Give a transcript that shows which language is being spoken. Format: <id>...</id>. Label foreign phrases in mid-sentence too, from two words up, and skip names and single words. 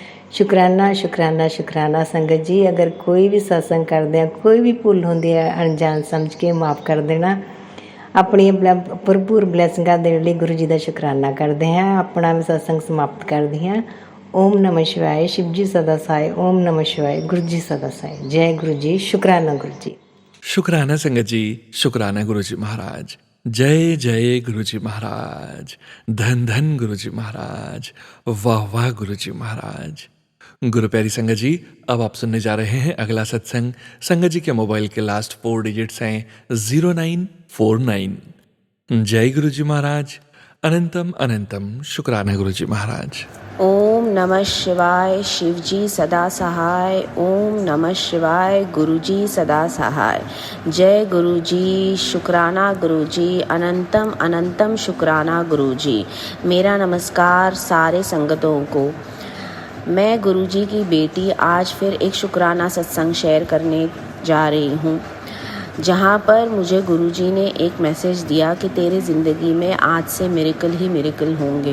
<pa>ਸ਼ੁਕਰਾਨਾ ਸੰਗਤ ਜੀ। ਅਗਰ ਕੋਈ ਵੀ ਸਤਸੰਗ ਕਰਦੇ ਆ, ਕੋਈ ਵੀ ਭੁੱਲ ਹੁੰਦੀ ਹੈ, ਅਣਜਾਣ ਸਮਝ ਕੇ ਮਾफ़ ਕਰ ਦੇਣਾ। ਆਪਣੀਆਂ ਭਰਪੂਰ ਬਲੈਸਿੰਗਾਂ ਦੇਣ ਲਈ ਗੁਰੂ ਜੀ ਦਾ ਸ਼ੁਕਰਾਨਾ ਕਰਦੇ ਹਾਂ। ਆਪਣਾ ਸਤਸੰਗ ਸਮਾਪਤ ਕਰਦੀ ਹਾਂ।</pa> <sa>ओम नमः शिवाय।</sa> <hi>शिव जी सदा सहाय।</hi> <sa>ओम नमः शिवाय।</sa> <hi>गुरु जी सदा सहाय। जय गुरु जी। शुक्राना गुरु जी। शुक्राना संगत जी, शुक्राना गुरु जी महाराज। जय गुरु जी महाराज। धन गुरु जी महाराज। वाह गुरु जी महाराज। गुरु प्यारी संगत जी, अब आप सुनने जा रहे हैं अगला सत्संग। संगत जी के मोबाइल के</hi> <en>last 4 digits</en> <hi>हैं 0949। जय गुरु जी महाराज। अनंतम शुक्राना गुरु जी महाराज।</hi> <sa>ओम नमः शिवाय।</sa> <hi>शिव जी सदा सहाय।</hi> <sa>ओम नमः शिवाय।</sa> <hi>गुरु जी सदा सहाय। जय गुरु जी। शुक्राना गुरु जी। अनंतम शुक्राना गुरु जी। मेरा नमस्कार सारे संगतों को। मैं गुरु जी की बेटी आज फिर एक शुक्राना सत्संग शेयर करने जा रही हूँ, जहाँ पर मुझे गुरुजी ने एक मैसेज दिया कि तेरे ज़िंदगी में आज से मिरेकल ही मिरेकल होंगे।</hi>